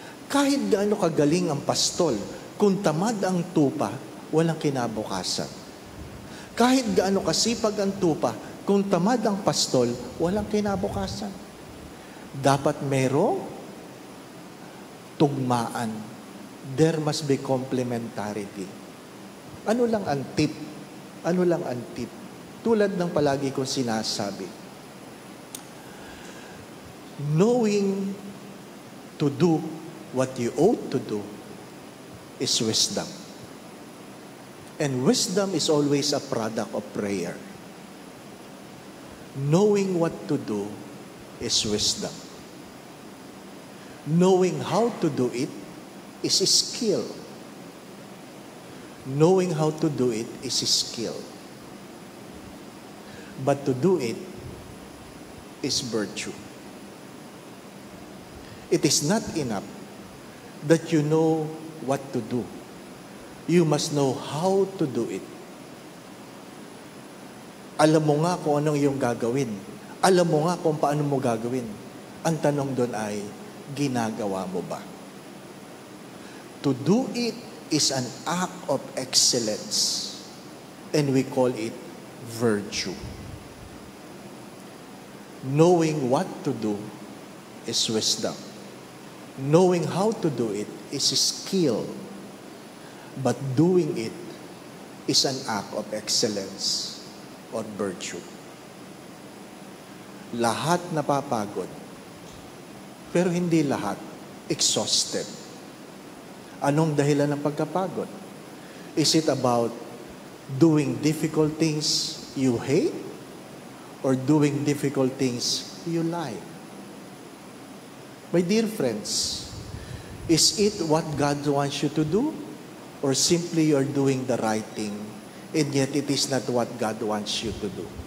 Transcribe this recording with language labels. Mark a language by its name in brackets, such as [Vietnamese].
[Filipino] Kahit gaano kagaling ang pastol, kung tamad ang tupa, walang kinabukasan. Kahit gaano kasipag ang tupa, kung tamad ang pastol, walang kinabukasan. Dapat merong tugmaan. [English] There must be complementarity. [Filipino] Ano lang ang tip? Ano lang ang tip? Tulad ng palagi kong sinasabi. [English] Knowing to do what you ought to do is wisdom. And wisdom is always a product of prayer. Knowing what to do is wisdom. Knowing how to do it is a skill. Knowing how to do it is a skill. But to do it is virtue. It is not enough that you know what to do. You must know how to do it. [Filipino] Alam mo nga kung anong iyong gagawin. Alam mo nga kung paano mo gagawin. Ang tanong doon ay, ginagawa mo ba? [English] To do it is an act of excellence. And we call it virtue. Knowing what to do is wisdom. Knowing how to do it is skill. But doing it is an act of excellence or virtue. [Filipino] Lahat napapagod, pero hindi lahat exhausted. Anong dahilan ng pagkapagod? [English] Is it about doing difficult things you hate or doing difficult things you like? My dear friends, is it what God wants you to do or simply you're doing the right thing and yet it is not what God wants you to do?